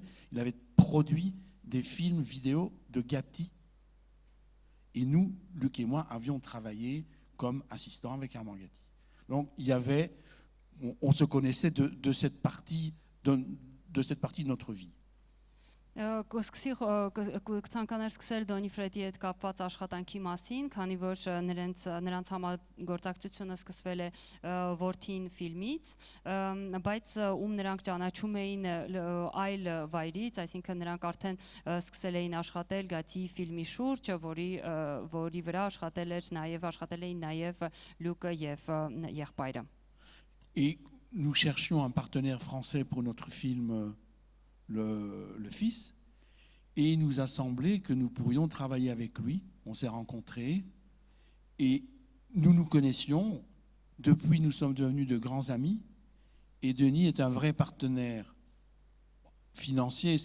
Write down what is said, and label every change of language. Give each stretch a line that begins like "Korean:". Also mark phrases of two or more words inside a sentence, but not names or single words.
French: Il avait produit des films vidéo de Gatti. Et nous, Luc et moi, avions travaillé comme assistants avec Armand Gatti. Donc il y avait, on se connaissait de cette partie de notre vie.
Armenian: Կցանկանար սկսել Դոնի Ֆրեդի հետ կապված աշխատանքի մասին, քանի որ նրանց համագործակցությունը սկսվել է Որդին ֆիլմից, բայց նրանք ճանաչում էին այլ վայրից, այսինքն նրանք արդեն սկսել էին աշխատել Գաթի ֆիլմի շուրջ, որի վրա աշխատել էին նաև Լուկը եւ եղբայրը։
French: Et nous cherchions un partenaire français pour notre film le Fils, et il nous a semblé que nous pourrions travailler avec lui. On s'est rencontrés et nous nous connaissions. Depuis, nous sommes devenus de grands amis, et Denis est un vrai partenaire financier.